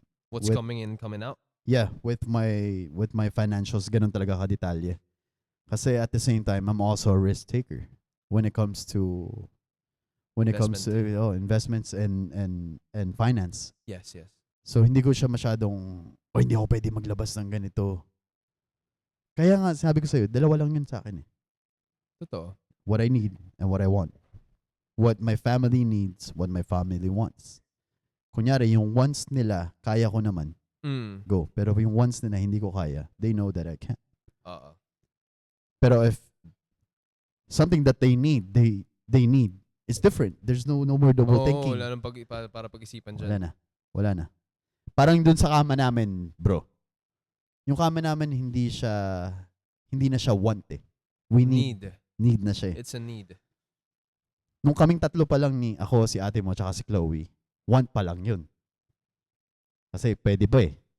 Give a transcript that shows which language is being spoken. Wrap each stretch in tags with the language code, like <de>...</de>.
<en>what's coming in, coming out? Yeah, with my financials,</en> <tl>ganun talaga ka-detalye.</tl> <en>Kasi at the same time, I'm also a risk taker when it comes to investments and finance. Yes.</en> <tl>So hindi ko siya masyadong hindi ako pwede maglabas ng ganito. Kaya nga sabi ko sa iyo, dalawa lang 'yun sa akin eh. Totoo.</tl> <en>What I need and what I want. What my family needs, what my family wants.</en> <tl>Kunyari, yung wants nila, kaya ko naman. Go. Pero yung wants nila, hindi ko kaya.</tl> <en>They know that I can't. Pero if something that they need, they need, it's different. There's no more double thinking.</en> <tl>Wala nang para pag-isipan dyan. Wala na. Parang dun sa kama namin, bro. Yung kama namin, hindi na siya want eh.</tl> <en>We need.</en> <tl>Need na siya eh.</tl> <en>It's a need.</en> <tl>Nung kaming tatlo pa lang ni ako, si ate mo, tsaka si Chloe, want pa lang yun. Kasi pwede pa eh.</tl>